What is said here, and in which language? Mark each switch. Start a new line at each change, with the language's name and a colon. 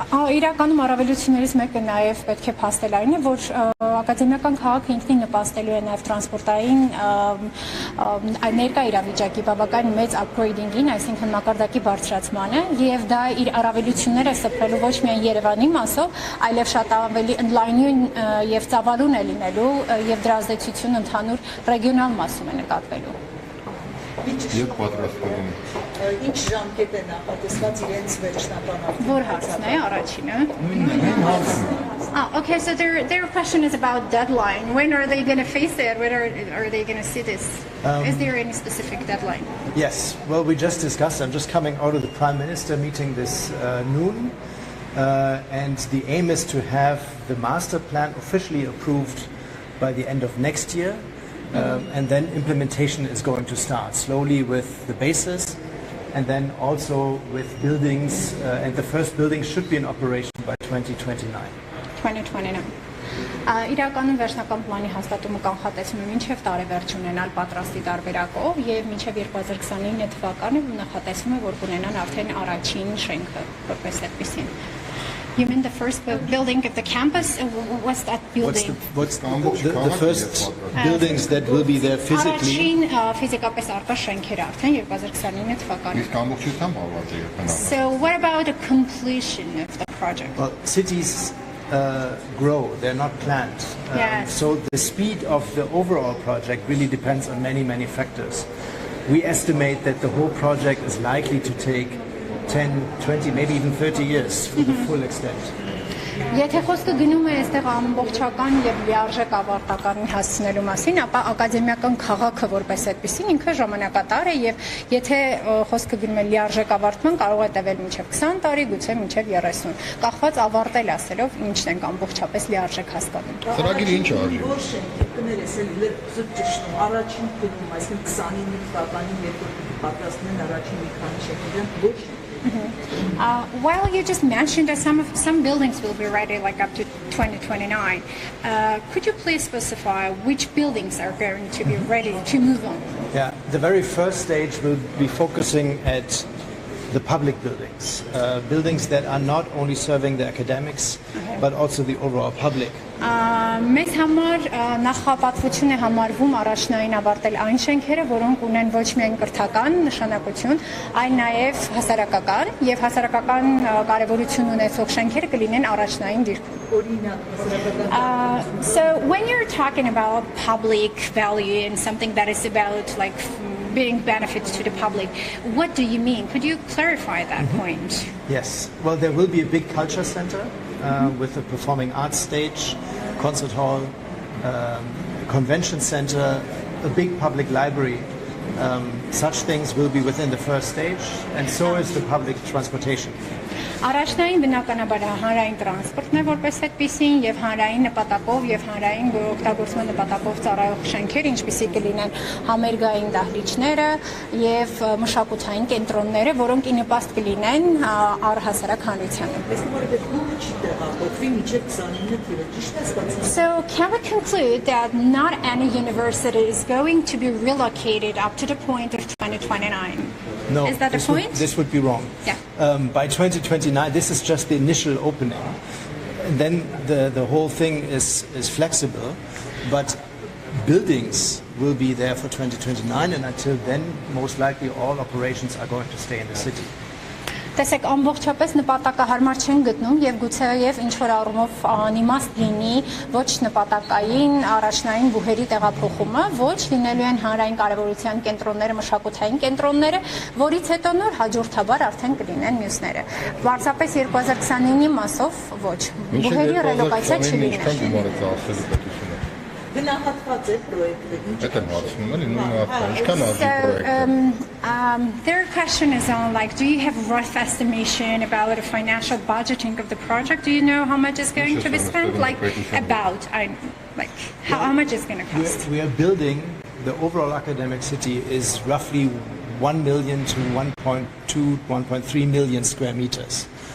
Armenian: Իրականում առավելություններից մեկը նաև պետք է փաստել այն է, որ ակադեմիական քաղաքը ինքնին նպաստելու է նաև տրանսպորտային ներկա իրավիճակի բավական մեծ upgrading-ին, այսինքն մակարդակի բարձրացմանը, եւ դա իր առավելությունները սփռելու ոչ միայն Երևանի մասով, այլև շատ ավելի ընդլայնյուն եւ ծավալուն է լինելու եւ դրա ազդեցությունը ընդհանուր ռեգիոնալ մասում է նկատվելու։ Եվ պատրաստվում։ Ինչ ժամկետ է նախատեսված իրենց վերջնական։ Որ հարցն է առաջինը։
English: Okay, so their question is about deadline. When are they going to face it? When are they going to see this? Is there any specific deadline? Yes. Well, we just discussed. I'm just coming out of the Prime Minister meeting this noon, and the aim is to have the master plan officially approved by the end of next year. And then implementation is going to start slowly with the basis and then also with buildings, and the first building should be in operation by 2029. 2029.
Armenian: Իրականում վերջնական պլանի հաստատումը կանխատեսում է մինչև տարեվերջ ունենալ պատրաստի տարբերակով եւ մինչև 2029 թվականը նախատեսվում է որ կունենան արդեն առաջին շենքը որպես այդպեսին.
English: You mean the first building of the campus? What's that building? What's the first buildings that will be there physically?
Armenian: Առաջին ֆիզիկապես արկա շենքերը արդեն 2029 թվականին. Իսկ ամբողջությամբ ավարտել է քննարկումը։
English: So what about the completion of the project? Well, cities grow, they're not planned. Yes. So the speed of the overall project really depends on many factors. We estimate that the whole project is likely to take 10, 20, maybe even 30 years for the full extent.
Armenian: Եթե խոսքը գնում է այստեղ ամբողջական եւ լիարժեք ավարտականի հասցնելու մասին, ապա ակադեմիական քաղաքը որպես այդպեսին ինքը ժամանակատար է եւ եթե խոսքը գնում է լիարժեք ավարտման, կարող է տևել մինչեւ 20 տարի, գուցե մինչեւ 30, կախված ավարտել ասելով ինչն ենք ամբողջապես լիարժեք հասկանում։ Ծրագիրը ինչ արժի։ Որ շենքի կներես էլ զուտ առաջին գնում, այսինքն 29 թվականին երբ պատրաստեն առաջին մի քանի շենքեր, ոչ
English: While you just mentioned that some buildings will be ready like up to 2029, could you please specify which buildings are going to be ready to move on? Yeah, the very first stage will be focusing at the public buildings, buildings that are not only serving the academics, but also the overall public.
Armenian: Մեզ համար նախապատվություն է համարվում առաջնային ավարտել այն շենքերը, որոնք ունեն ոչ միայն կրթական նշանակություն, այլ նաև հասարակական եւ հասարակական կարեւորություն ունեցող շենքերը կլինեն առաջնային դիրքում։
English: So when you're talking about public value and something that is about like being benefits to the public, what do you mean? Could you clarify that point? Yes, well there will be a big culture center with a performing arts stage, concert hall, convention center, a big public library. Such things will be within the first stage, and so is the public transportation.
Armenian: Առաջնային բնականաբար հանրային տրանսպորտն է որպես այդպիսին եւ հանրային նպատակով եւ հանրային օգտագործման նպատակով ծառայող շենքեր, ինչպիսի կլինեն համերգային դահլիճները եւ մշակութային կենտրոնները, որոնք ի նպաստ կլինեն առհասարակ հանրությանը։
English: So can we conclude that not any university is going to be relocated up to the point of 2029? No, is that the point? This would be wrong. Yeah. By 2029, this is just the initial opening. And then the whole thing is flexible, but buildings will be there for 2029, and until then, most likely all operations are going to stay in the city.
Armenian: Տեսեք, ամբողջապես նպատակահարմար չեն գտնում եւ գուցեև ինչ որ առումով անիմաստ լինի ոչ նպատակային առաջնային բուհերի տեղափոխումը, ոչ լինելու են հանրային կարեւորության կենտրոնները, մշակութային կենտրոնները, որից հետո նոր հաջորդաբար արդեն կլինեն մյուսները։ Պարզապես 2029-ի մասով ոչ, բուհերի ռելոկացիա չլինի։ Գնահատված է պրոյեկտը։ Այդ եմ հարցնում, էլի նույն ինչքան արժի պրոյեկտը։
English: Their question is on like, do you have a rough estimation about the financial budgeting of the project? Do you know how much is going to be spent? Like about, how much is going to cost? We are building, the overall academic city is roughly 1 million to 1.2, 1.3 million square meters.